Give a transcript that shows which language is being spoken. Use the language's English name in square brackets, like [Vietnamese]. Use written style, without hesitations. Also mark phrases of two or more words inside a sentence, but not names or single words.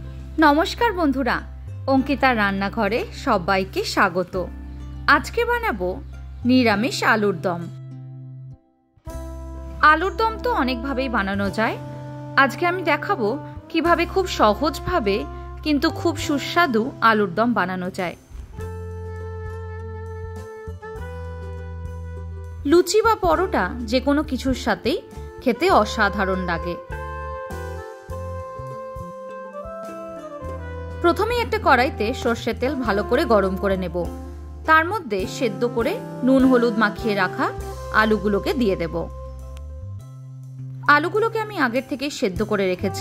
[Bangla] নমস্কার বন্ধুরা অঙ্কিতার রান্নাঘরে সবাইকে স্বাগত। আজকে বানাবো নিরামিষ আলুর দম। আলুর দম তো অনেক ভাবেই বানানো যায়। আজকে আমি দেখাবো কীভাবে খুব সহজ ভাবে কিন্তু খুব সুস্বাদু আলুর দম বানানো যায়। লুচি বা পরোটা যে কোনো কিছুর সাথেই খেতে অসাধারণ লাগে। प्रथमेই একটা কড়াইতে সরষের তেল ভালো করে গরম করে নেব। তার মধ্যে সেদ্ধ করে নুন হলুদ মাখিয়ে রাখা আলুগুলোকে দিয়ে দেব। আলুগুলোকে আমি আগের থেকে সেদ্ধ করে রেখেছি।